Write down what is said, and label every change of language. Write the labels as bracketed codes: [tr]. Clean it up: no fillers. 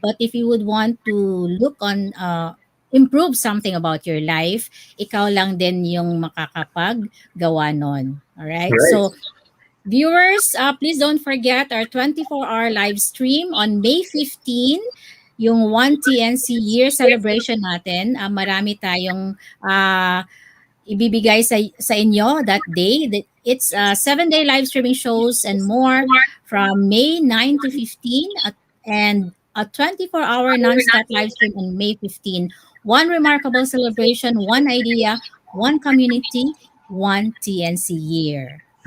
[en] But if you would want to look on, improve something about your life, [tl] ikaw lang din yung makakapaggawa nun. [en] Alright? Right. So, viewers, please don't forget our 24-hour live stream on May 15, [tl] yung [en] 1 TNC year celebration [tl] natin. Marami tayong ibibigay sa inyo [en] that day. It's 7-day live streaming shows and more from May 9 to 15 and a 24-hour non-stop live stream on May 15. One remarkable celebration, one idea, one community, one TNC year.